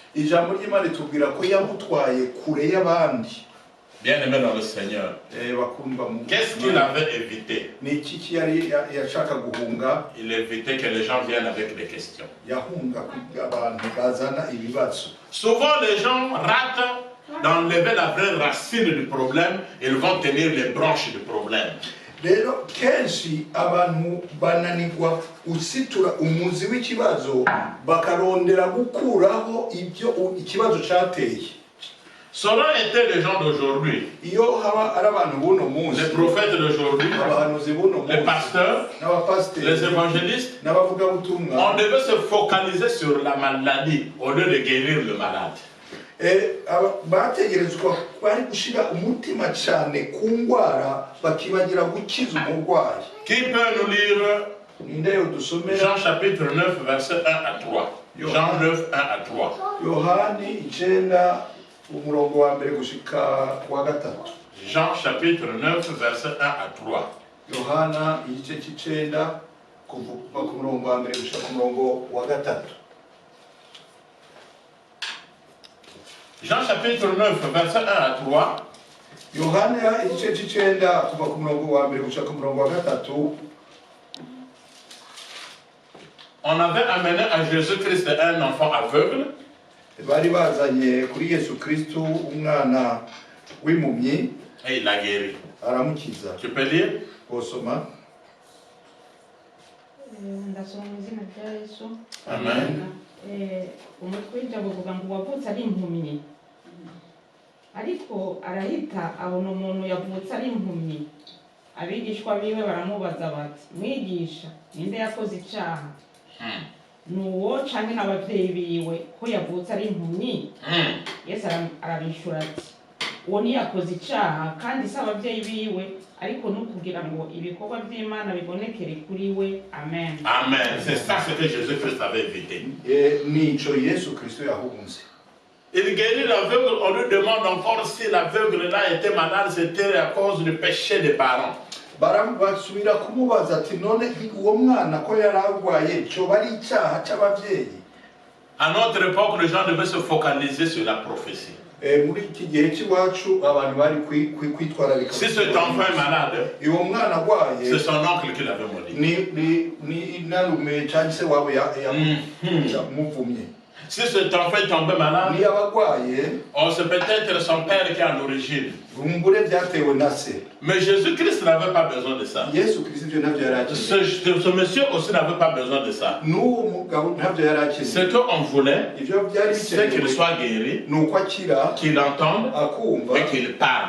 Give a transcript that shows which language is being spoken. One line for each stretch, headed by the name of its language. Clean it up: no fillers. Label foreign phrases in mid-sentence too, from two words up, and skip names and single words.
French: Bien aimé dans le Seigneur, qu'est-ce qu'il avait évité? Il évitait que les gens viennent avec des questions. Souvent les gens ratent d'enlever la vraie racine du problème, ils vont tenir les branches du problème.
Rundi: Rero kenshi abantu bananirwa usitura umuzi w'ikibazo bakarondera gukuraho ibyo ikibazo cyateye.
French: Cela était les gens d'aujourd'hui, les prophètes d'aujourd'hui, les pasteurs, les évangélistes. On devait se focaliser sur la maladie au lieu de guérir le malade. Qui peut nous lire Jean chapitre 9 verset 1 à 3? Jean 9 1 à 3. Jean chapitre 9, verset 1 à 3.
Rundi: Yohana igice cy'icenda kuva ku murongo wa mbere gushika ku murongo wa gatatu.
French: Jean chapitre 9, verset 1 à 3.
Rundi: Yohana igice cy'icenda kuva ku murongo wa mbere gushika ku murongo wa gatatu.
French: On avait amené à Jésus-Christ un enfant aveugle.
Rundi: Bari bazanye kuri Yesu Kristo umwana w'impumyi.
French: Et il l'a guéri.
Rundi: Aramukiza.
French: Tu peux lire?
Rundi: Osoma. Ndasoma mu izina rya Yesu. Amen. Umutwe w'ijambo uvuga ngo wavutse ari impumyi. Ariko arahita abona umuntu yavutse ari impumyi. Abigishwa biwe baramubaza bati, mwigisha, ninde yakoze icyaha? Nuwo canke n'abavyeyi biwe ko yavutse ari impumyi? Yesu arabishura ati, uwo niyakoze icyaha kandi si abavyeyi biwe, ariko nukugira ngo ibikorwa by'Imana bibonekere kuri we. Amen. Amen.
French: C'est ça ce que Jésus-Christ avait évité.
Rundi: Nico Yesu Kristo yahunze.
French: Il guérit l'aveugle, on lui demande encore si l'aveugle-là était malade, c'était à cause du péché des parents.
Rundi: Basubira kumubaza ati none uwo mwana ko yaragwaye cyo bari icyaha cy'abavyeyi.
French: À notre époque, les gens devaient se focaliser sur la prophétie.
Rundi: Muri iki gihe cy'iwacu abantu bari kwitwararika.
French: Si cet enfant est malade,
Rundi: uwo mwana agwaye,
French: c'est son oncle qui l'avait maudit.
Rundi: ni inarume cyangwa se wabo muvumye.
French: Si cet enfant est tombé malade,
Rundi: ni abagwaye,
French: c'est peut-être son père qui est à l'origine. Mais Jésus-Christ n'avait pas besoin de ça. Ce monsieur aussi n'avait pas besoin de ça. Ce qu'on voulait, c'est qu'il soit guéri, qu'il entende et qu'il parle.